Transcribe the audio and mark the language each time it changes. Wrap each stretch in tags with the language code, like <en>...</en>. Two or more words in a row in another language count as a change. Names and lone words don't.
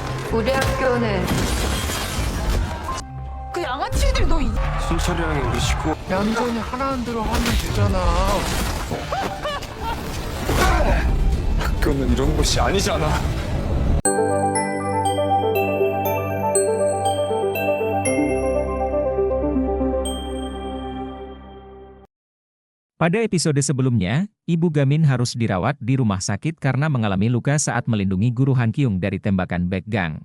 <ko>우리 학교는 그 양아치들 너 순철이랑이 우리 식구 얌전히 하라는 대로 하면 되잖아. 학교는 이런 곳이 아니잖아.</ko> <id>Pada episode sebelumnya, Ibu Gamin harus dirawat di rumah sakit karena mengalami luka saat melindungi guru Han Kyung dari tembakan backgang.</id>